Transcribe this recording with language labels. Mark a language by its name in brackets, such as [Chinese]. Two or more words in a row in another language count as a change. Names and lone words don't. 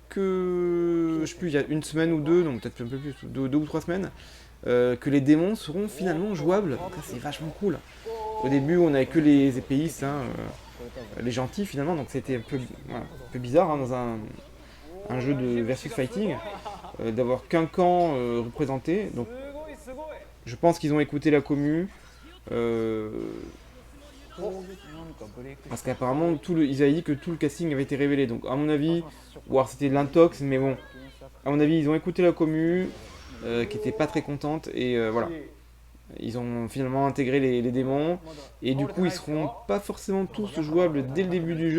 [French] Je sais plus, il y a une semaine ou deux, donc peut-être un peu plus, deux ou trois semaines, que les démons seront finalement jouables. Donc ça c'est vachement cool. Au début on avait que les épéistes, hein, les gentils finalement, donc c'était un peu, voilà, un peu bizarre, hein, dans un jeu de [English] versus fighting, [French] d'avoir qu'un camp représenté. Donc [Japanese] すごいすごい [French] je pense qu'ils ont écouté la commu. [Japanese] なんかブレイク [French] Parce qu'apparemment, ils avaient dit que tout le casting avait été révélé. Donc, à mon avis, ou alors c'était de l'intox, mais bon, à mon avis, ils ont écouté la commu, qui était pas très contente, et voilà. Ils ont finalement intégré les démons, et du coup, ils seront pas forcément tous jouables dès le début du jeu.